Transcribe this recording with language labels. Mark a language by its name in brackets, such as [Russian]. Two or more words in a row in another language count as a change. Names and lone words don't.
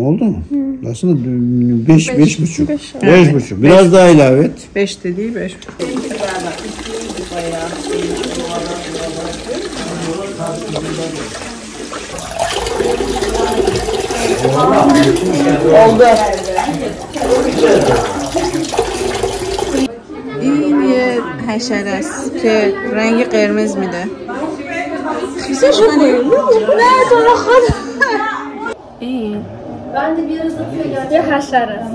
[Turkish] Oldu mu? Aslında 5,5. 5,5. Biraz daha ilave et. 5 de değil 5. Oldu. [Persian] این یه حشره است که رنگ قرمز میده. خیسش کنیم. نه تو رو خدا. این یه حشره است.